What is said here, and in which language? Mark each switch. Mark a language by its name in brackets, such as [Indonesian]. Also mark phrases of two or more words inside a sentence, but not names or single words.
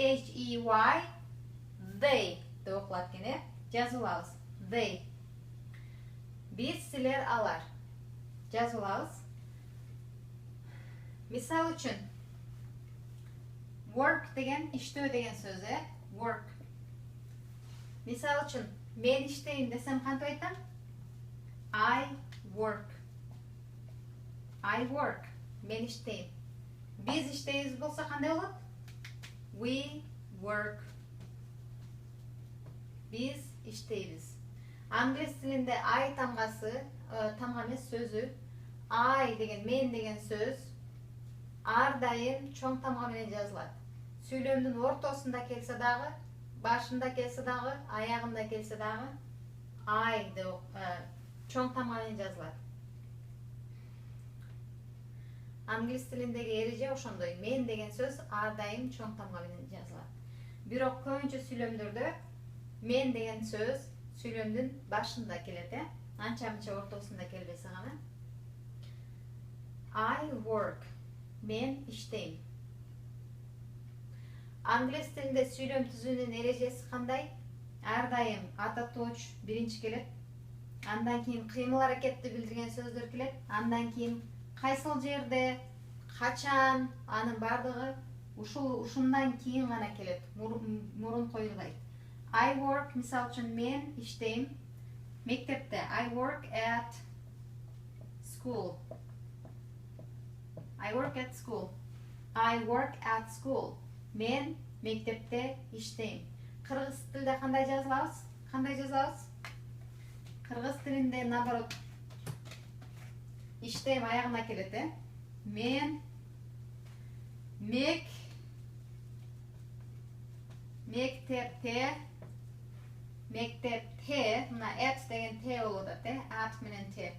[Kyrgyz] T-H-E-Y, they деп окулат экен, жазып алабыз. They. Biz, силер, алар. Жазып алабыз. Мисал үчүн, work деген иштөө деген сөз, work. Мисал үчүн, мен иштейм десем кантип айтам? [English] I work. I work. [Kyrgyz] Мен иштейм. Biz иштейбиз болсо кандай болот? [English] We work. [Kyrgyz] Biz иштейбиз. Англис тилинде I тамгасы, тамга эмес сөзү, I деген мен деген сөз ар дайым чоң тамга менен жазылат. Сүйлөмдүн ортосунда келсе дагы, башында келсе дагы, аягында келсе дагы I деп чоң тамга менен жазылат. Англис тилиндеги эреже ошондой. Мен деген сөз ар дайым чоң тамга менен жазылат. Бирок көбүнчө сүйлөмдөрдө мен деген сөз сүйлөмдүн башында келет, анча-мынча ортосунда келбесе гана. [English] I work. [Kyrgyz] Мен иштейм. Англис тилинде сүйлөм түзүүнүн эрежеси кандай? Ар дайым ата тооч биринчи келет. Андан кийин кыймыл аракетти билдирген сөздөр келет. Андан кийин кайсыл жерде, качан, анын бардыгы ушундан кийин гана келет. Мурун коюлбайт. [English] I work, [Kyrgyz] мисал үчүн мен иштейм мектепте. [English] I work at school. I work at school. I work at school. [Kyrgyz] Мен мектепте иштейм. Кыргыз тилде кандай жазылабыз? Кандай жазабыз? Кыргыз тилинде наоборот иштейм аягына келет, Мен мектепте, мына at деген T болуп атат, at менен T.